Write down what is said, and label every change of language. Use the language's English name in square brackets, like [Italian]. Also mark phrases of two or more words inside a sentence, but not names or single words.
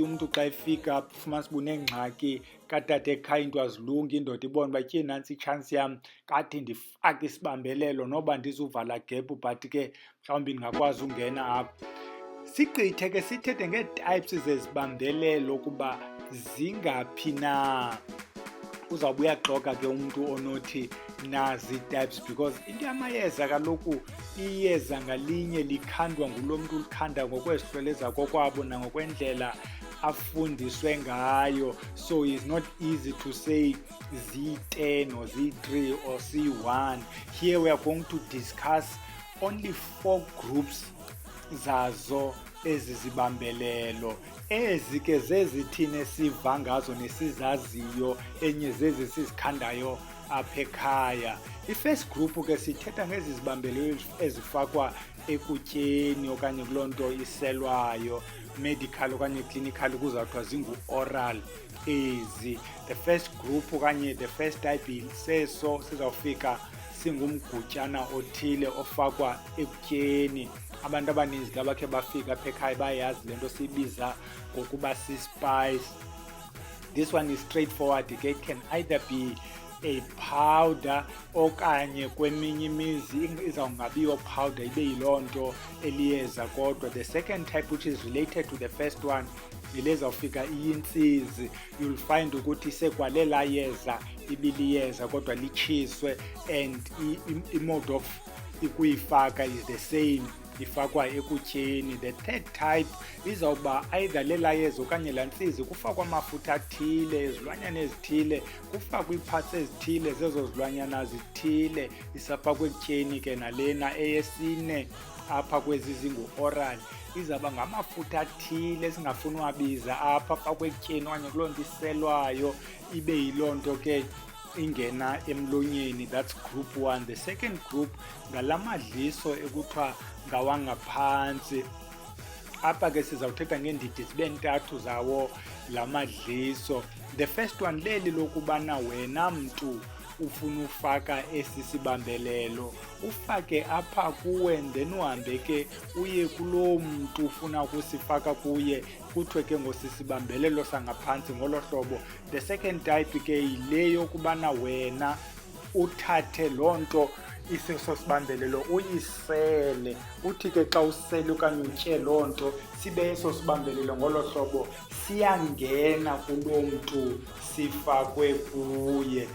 [Xhosa] Umntu xa efika fumanisa uba unengxaki katata ekhaya into azilungi, indoda ibona uba tye nantsi itshansi yam kathi ndifake isibambelelo noba ndizuvala gebhu but ke mhlawumbi ndingakwazi ungena apha. Sigqithe ke sithethe ngee-types zezibambelelo ukuba zingaphi na. Uzawuba uyaxoka ke umntu onothi nazi ii-types, because into yamayeza kaloku iyeza ngalinye likhandwa ngulo mntu ulikhanda ngokwezihlwele zakokwabo nangokwendlela afundiswe ngayo. [English] So it's not easy to say Z10 or Z3 or C1. Here we are going to discuss only 4 groups [Xhosa] zazo ezi zibambelelo. Ezi ke zezithini esiva ngazo nesizaziyo, enye zezi sizikhandayo apha ekhaya. I-first group ke sithetha ngezi zibambelelo ezifakwa ekutyeni okanye kuloo nto iselwayo, medical okanye clinical, kuzawuthiwa zingu-oral ezi. [English] The first group [Xhosa] okanye [English] the first type [Xhosa] seso sizawufika singumgutyana othile ofakwa ekutyeni. Abantu abaninzi xa bakhe bafika apha ekhaya bayazi le nto siyibiza ngokuba si-spice. [English] This one is straightforward. It can either be a powder [Xhosa] okanye kweminye imizi izawungabiyo powder ibe yiloo nto eliyeza kodwa. [English] The second type which is related to the first one [Xhosa] ilezawufika iyintsizi. [English] You'll find [Xhosa] ukuthi sekwalela yeza ibiliyeza kodwa litshiswe [English] and i-mode of [Xhosa] ikuyifaka [English] is the same, [Xhosa] ifakwa ekutyeni. The third type izawuba either lela yeza okanye laa ntsizi kufakwa amafutha athile, izilwanyana ezithile, kufakwa ii-parts ezithile zezo zilwanyana zithile isafakwa ekutyeni ke. Nalena eyesine apha kwezi zingu-oral izawuba ngamafutha athile esingafuni uwabiza apha afakwa ekutyeni okanye kuloo nto iselwayo ibe yiloo nto ke ingena emlonyeni. [English] That's group 1. The second group [Xhosa] ngalamadliso ekuthiwa ngawangaphantsi. Apha ke sizawuthetha ngeendidi zibe ntathu zawo la madliso. [English] The first one [Xhosa] leli lokubana wena mntu ufuna ufaka esi sibambelelo ufake apha kuwe, then uhambe ke uye kuloo mntu ufuna ukusifaka kuye kuthiwe ke ngosisibambelelo sangaphantsi ngolo hlobo. [English] The second type [Xhosa] ke yile yokubana wena uthathe loo nto iseso sibambelelo uyisele. Uthi ke xa usele okanye utye loo nto sibe eso sibambelelo ngolo hlobo siyangena kuloo mntu sifakwe kuye.